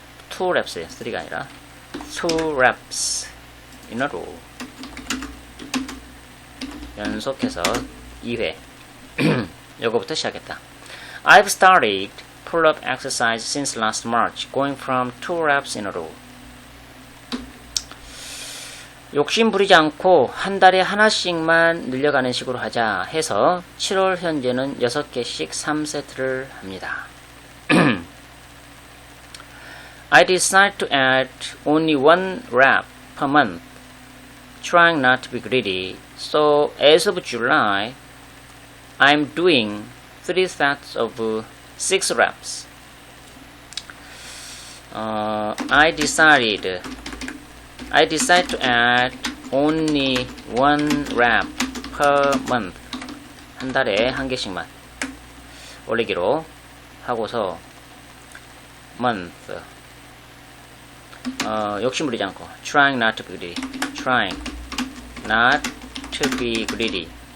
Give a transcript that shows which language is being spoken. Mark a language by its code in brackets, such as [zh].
[en] 2 reps예요. [ko] 3가 아니라 [en] 2 reps in a row. [ko] 연속해서 2회. 요거부터 시작했다. [en] I've started pull-up exercise since last March, going from 2 reps in a row. [ko] 욕심 부리지 않고 한 달에 하나씩만 늘려가는 식으로 하자 해서 7월 현재는 6개씩 3세트를 합니다. [en] I decide to add only 1 rep per month, trying not to be greedy. So as of July, I'm doing 3 sets of 6 reps. I decide to add only 1 rep per month. [ko] 한 달에 한 개씩만 올리기로 하고서 month. 욕심 부리지 않고 [en] trying not to be greedy. trying not to be greedy.